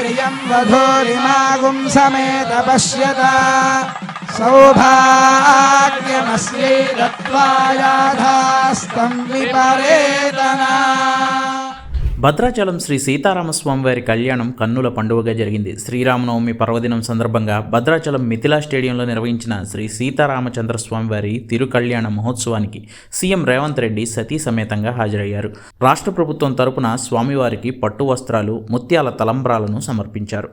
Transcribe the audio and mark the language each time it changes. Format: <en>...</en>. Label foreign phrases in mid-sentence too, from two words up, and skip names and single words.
<sa>श्रियं वधूरिमागुं समेत पश्यता सौभाग्यमस्यै दत्त्वा याथास्तं विपरेतना।</sa> <te>భద్రాచలం శ్రీ సీతారామస్వామి వారి కళ్యాణం కన్నుల పండుగగా జరిగింది. శ్రీరామనవమి పర్వదినం సందర్భంగా భద్రాచలం మిథిలా స్టేడియంలో నిర్వహించిన శ్రీ సీతారామచంద్రస్వామి వారి తిరు కళ్యాణ మహోత్సవానికి సీఎం రేవంత్ రెడ్డి సతీ సమేతంగా హాజరయ్యారు. రాష్ట్ర ప్రభుత్వం తరపున స్వామివారికి పట్టు వస్త్రాలు, ముత్యాల తలంబ్రాలను సమర్పించారు.</te>